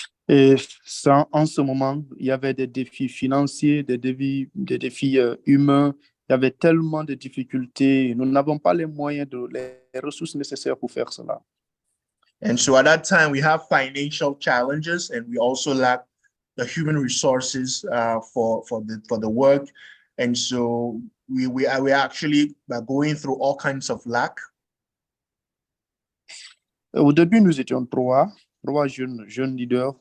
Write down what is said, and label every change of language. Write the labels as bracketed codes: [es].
[fr] Et ça, en ce moment, il y avait des défis financiers, des défis humains. Il y avait tellement de difficultés. Nous n'avons pas les moyens, les ressources nécessaires pour faire cela. [en] And so at that time, we have financial challenges, and we also lack the human resources for the work. And so we actually going through all kinds of lack. [fr] Au début, nous étions trois jeunes leaders.